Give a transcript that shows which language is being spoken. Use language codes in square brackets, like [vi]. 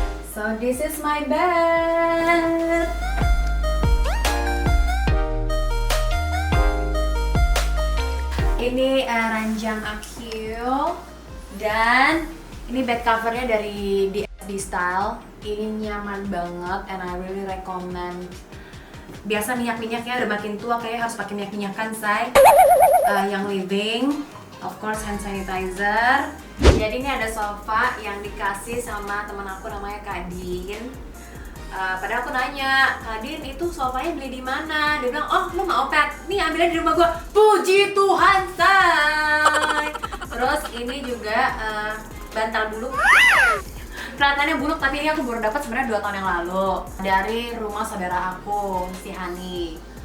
[en] So this is my bed. [id] Ini ranjang Akio dan ini bed covernya dari DSD Style. Ini nyaman banget [en] and I really recommend. [id] Biasa minyak-minyaknya udah makin tua kayaknya harus pakai minyak-minyakan say. Yang living, of course hand sanitizer. Jadi ini ada sofa yang dikasih sama teman aku namanya Kak Din. Padahal aku nanya, Kak Din itu sofanya beli di mana? Dia bilang, oh lu mau pet? Nih ambilnya di rumah gua. Puji Tuhan say. Terus ini juga bantal buluk. Kelihatannya buluk tapi ini aku baru dapat sebenarnya 2 tahun yang lalu dari rumah saudara aku si Hani.